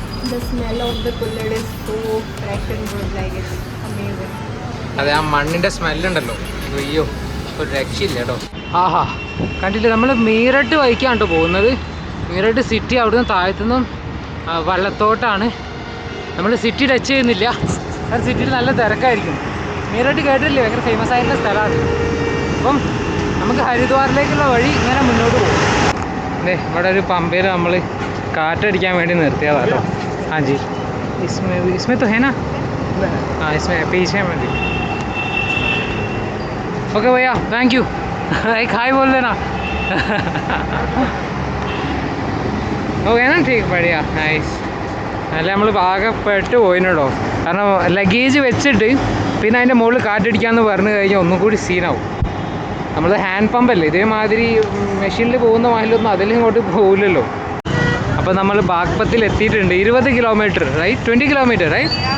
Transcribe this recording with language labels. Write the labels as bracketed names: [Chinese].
[English] The smell of the kullad is so fresh and good, like it's amazing. [Malayalam] അതെ ആ മണ്ണിൻ്റെ സ്മെല്ലുണ്ടല്ലോ അയ്യോ ഒരു രക്ഷയില്ല കേട്ടോ. ആഹാ കണ്ടില്ലേ നമ്മൾ മീററ്റ് വഴിക്കാണ് കേട്ടോ പോകുന്നത്. മീററ്റ് സിറ്റി അവിടുന്ന് താഴത്തുനിന്നും വള്ളത്തോട്ടാണ്. നമ്മൾ സിറ്റി ടച്ച് ചെയ്യുന്നില്ല കാരണം സിറ്റിയിൽ നല്ല തിരക്കായിരിക്കും. മീററ്റ് കേട്ടില്ലേ ഭയങ്കര ഫേമസ് ആയിട്ടുള്ള സ്ഥലമാണ്. അപ്പം നമുക്ക് ഹരിദ്വാറിലേക്കുള്ള വഴി ഇങ്ങനെ മുന്നോട്ട് പോകും. അതെ ഇവിടെ ഒരു പമ്പയിൽ നമ്മൾ കാറ്റടിക്കാൻ വേണ്ടി നിർത്തിയതാണ് കേട്ടോ. [Hindi] हाँ जी इसमें तो है ना. हाँ इसमें पीछे में भी. ओके भैया थैंक यू. एक हाई बोल देना. हो गया ना ठीक बढ़िया നൈസ്. [Malayalam] അല്ല നമ്മൾ ആകെ പെട്ട് പോയിട്ടോ കാരണം ലഗേജ് വെച്ചിട്ട് പിന്നെ അതിൻ്റെ മുകളിൽ കാറ്റടിക്കാമെന്ന് പറഞ്ഞു കഴിഞ്ഞാൽ ഒന്നും കൂടി സീനാവും. നമ്മൾ ഹാൻഡ് പമ്പല്ലേ ഇതേമാതിരി മെഷീനിൽ പോകുന്ന മാതിരിയൊന്നും അതിലിങ്ങോട്ട് പോകില്ലല്ലോ. അപ്പോൾ നമ്മൾ ബാഗ്പത്തിൽ എത്തിയിട്ടുണ്ട്. 20 കിലോമീറ്റർ റൈറ്റ് 20 കിലോമീറ്റർ റൈറ്റ്.